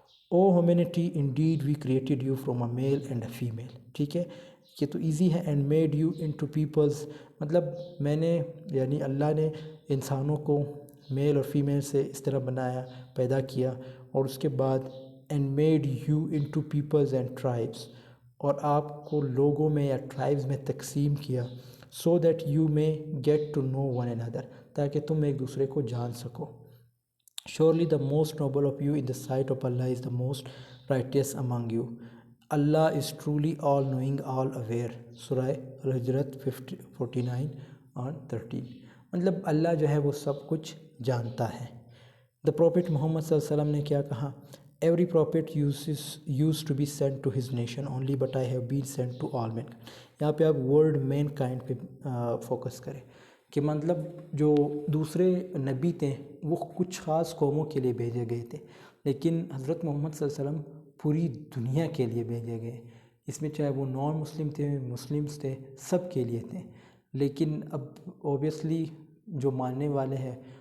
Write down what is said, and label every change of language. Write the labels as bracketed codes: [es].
[en] O humanity indeed we created you from a male and a female, [ur] ٹھیک ہے، یہ تو ایزی ہے۔ [en] and made you into peoples, [ur] مطلب میں نے یعنی اللہ نے انسانوں کو میل اور فیمیل سے اس طرح بنایا، پیدا کیا، اور اس کے بعد [en] and made you into peoples and tribes, [ur] اور آپ کو لوگوں میں یا ٹرائبز میں تقسیم کیا، [en] so that you may get to know one another، [ur] تاکہ تم ایک دوسرے کو جان سکو۔ [en] Surely the most noble of you in the sight of Allah is the most righteous among you. Allah is truly all knowing, all aware. [ur] سورہ الحجرات 49 اور 13۔ مطلب اللہ جو ہے وہ سب کچھ جانتا ہے۔ The Prophet محمد صلی اللہ علیہ وسلم نے کیا کہا، Every prophet [en] used to be sent to his nation only, but I have been sent to all men۔ [ur] یہاں پہ آپ ورڈ مین کائنڈ پہ فوکس کریں کہ مطلب جو دوسرے نبی تھے وہ کچھ خاص قوموں کے لیے بھیجے گئے تھے، لیکن حضرت محمد صلی اللہ علیہ وسلم پوری دنیا کے لیے بھیجے گئے۔ اس میں چاہے وہ نان مسلم تھے، مسلمز تھے، سب کے لیے تھے۔ لیکن اب اوبیسلی جو ماننے والے ہیں،